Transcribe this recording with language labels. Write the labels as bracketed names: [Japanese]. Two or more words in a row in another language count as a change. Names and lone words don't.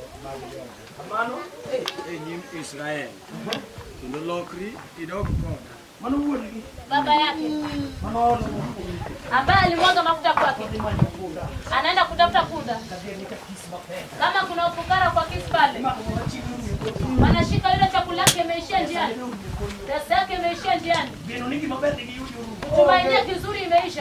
[Luo (Kenya and Tanzania)] Israel. Kendo lokri idog koda. [Swahili] baba yake ambaye alimwaga mafuta kwake, anaenda kutafuta punda. Kama kuna ufukara kwa kisi pale, wanashika yule chakula yake imeishia njiani, pesa yake imeishia njiani, tumaini kizuri imeisha.